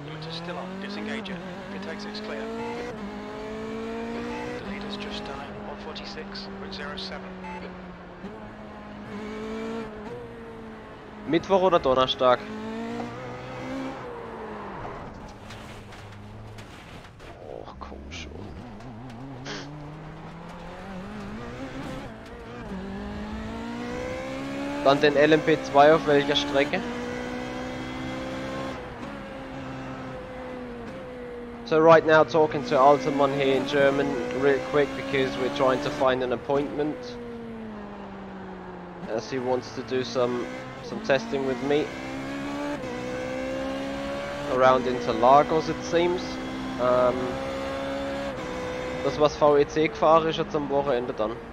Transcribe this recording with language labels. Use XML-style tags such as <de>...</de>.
<en>Still on, disengage it. If it exit's clear. The leader's just done it, 146.07.</en> <de>Mittwoch oder Donnerstag? Oh, komm schon. Dann den LMP2 auf welcher Strecke?</de> <en>So right now talking to Altermann here in German real quick because we're trying to find an appointment as he wants to do some testing with me around Interlagos it seems.</en> <de>Das was VEC gefahren ist jetzt am Wochenende dann.</de>